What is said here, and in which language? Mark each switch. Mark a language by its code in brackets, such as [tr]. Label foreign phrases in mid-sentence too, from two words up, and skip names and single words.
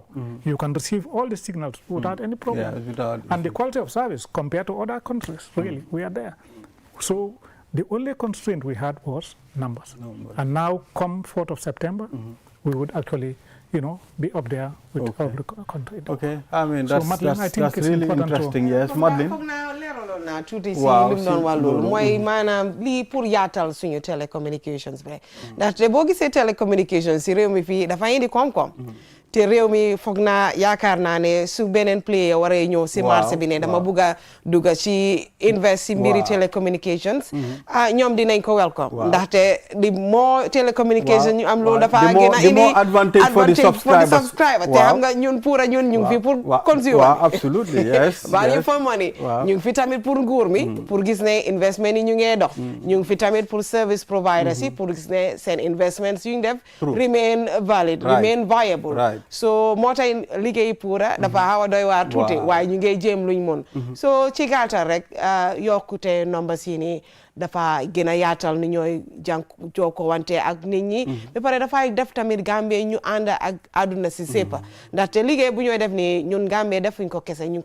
[en] You can receive all the signals without any problem. And the quality of service compared to other countries, really, we are there. So the only constraint we had was numbers. And now, come 4th of September, we would actually, be up there with every country. I mean, that's really interesting. Yes, Madeleine. [wo] mooy maanaam lii pour yaatal suñu télécommunications bi ndaxte boo gisee télécommunications si réew mi fii dafa indi koom-koom te réew mi foog naa yaakaar naa ne su beneen player waree ñëw si marché bi ne dama bugg a dugg ci invest si mbiri télécommunications ñoom dinañ ko welcome ndaxte di moo télécommunications ñu am loolu dafa gën a indi [en] advantage for the subscriber [wo] te xam nga ñun Pura ñu ngi fi pour consumer [en] absolutely yes value for money [wo] ñu ngi fi tamit pour nguur mi pour gis ne investment yi ñu ngee dox ñu ngi fi tamit pour [en] service providers [wo] yi pour gis ne seen investments yu ñu def [en] remain valid remain viable [wo] so moo tax liggéey Pura dafa xaw a doy waar tuuti waaye ñu ngi jéem luñ mun so ci gàttal rek yokkute nomba si ni dafa gën a yaatal ni ñooy jokkoo wante ak nit ñi ba pare dafay def tamit Gambie ñu ànd ak àdduna si sépa ndaxte liggéey bu ñooy def ni ñun Gambie defuñ ko kese ñu ngi ko